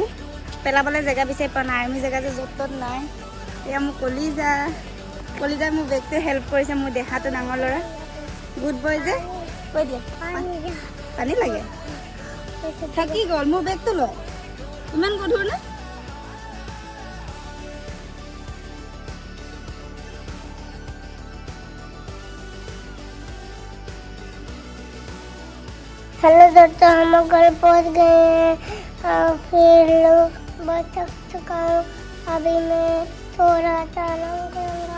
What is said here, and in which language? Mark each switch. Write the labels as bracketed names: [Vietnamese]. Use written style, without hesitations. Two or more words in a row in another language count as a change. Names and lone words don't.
[Assamese] পেলাবলৈ জেগা বিচাৰি পোৱা নাই আমি জেগা যে য'ত ত'ত নাই এয়া মোৰ কলিজাই মোৰ বেগটো হেল্প কৰিছে মোৰ দেহাটো ডাঙৰ ল'ৰা [English] good boy [Assamese] যে কৈ দিয়ে পানী লাগে থাকি গ'ল মোৰ বেগটো লয় ইমান গধুৰ নে [Hindi] हेलो दोस्तों हम लोग घर पहुंच गए हैं फिर बहुत थक चुका हूँ अभी मैं थोड़ा सा आराम करूँगा